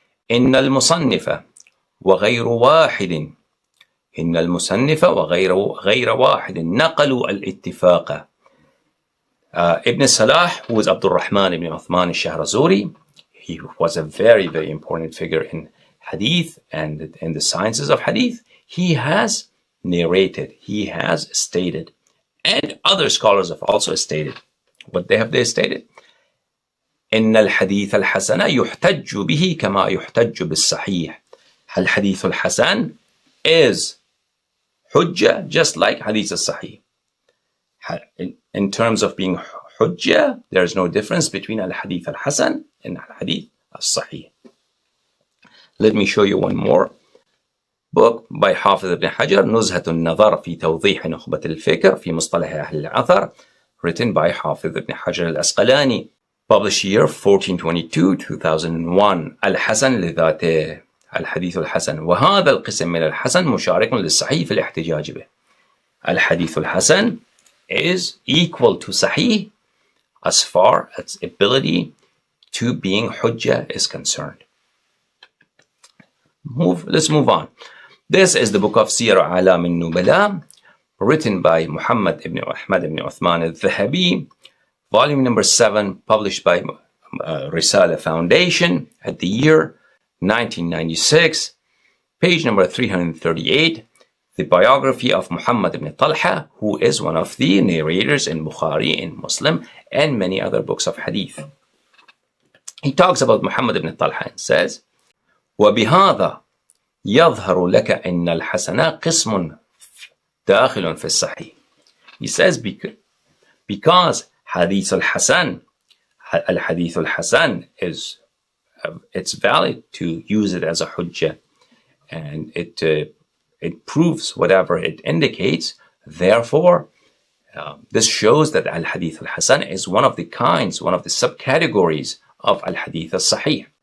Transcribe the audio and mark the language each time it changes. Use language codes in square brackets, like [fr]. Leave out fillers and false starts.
[ar] إن المصنف وغير واحد إن المصنف وغير واحد نقلوا الاتفاق [en] Ibn Salah, who is Abdul Rahman ibn Uthman al-Shahrazuri, he was a very, very important figure in Hadith and in the sciences of Hadith. He has narrated, he has stated, and other scholars have also stated. What have they stated? [ar] إن الحديث الحسن يحتج به كما يحتج بالصحيح. [en] الحديث الحسن is hujjah just like hadith al-sahih. In terms of being hujjah, there is no difference between al-hadith al-hasan and al-hadith al-sahih. Let me show you one more book by Hafiz ibn Hajar, نزهة النظر في توضيح نخبة الفكر في مصطلح أهل الأثر, written by Hafiz ibn Hajar al-Asqalani, published year 1422-2001. [ar] الحسن لذاته الحديث الحسن وهذا القسم من الحسن مشارك للصحيح في الاحتجاج به. [en] الحديث الحسن is equal to sahih as far as ability to being hujjah is concerned. Let's move on. This is the book of Siyar A'lam al-Nubala, written by Muhammad ibn Ahmad ibn Uthman al-Dhahabi, volume number 7, published by Risala Foundation at the year 1996, page number 338, the biography of Muhammad ibn Talha, who is one of the narrators in Bukhari, in Muslim, and many other books of Hadith. He talks about Muhammad ibn Talha and says, وَبِهَذَا يَظْهَرُ لَكَ إِنَّ الْحَسَنَ قِسْمٌ دَاخِلٌ فِي الصَّحِيحِ. He says because Hadith al-Hasan, al-Hadith al-Hasan is it's valid to use it as a hujjah, and it proves whatever it indicates. Therefore, this shows that al-Hadith al-Hasan is one of the kinds, one of the subcategories of al-Hadith al-Sahih.